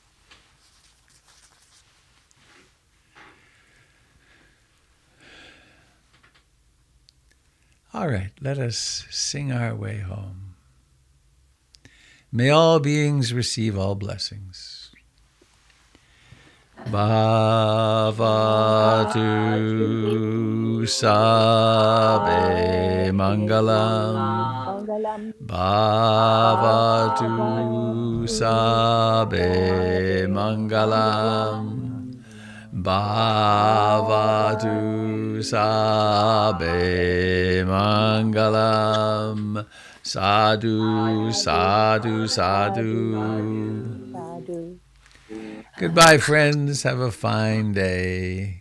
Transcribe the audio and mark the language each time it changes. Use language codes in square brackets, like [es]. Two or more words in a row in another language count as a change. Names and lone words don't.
[en] All right, let us sing our way home. May all beings receive all blessings. [pi] Bhavatu sabe mangalam. Bhavatu sabe mangalam. Bhavatu sabe mangalam. Sadhu, sadhu, sadhu. [en] Goodbye, friends. Have a fine day.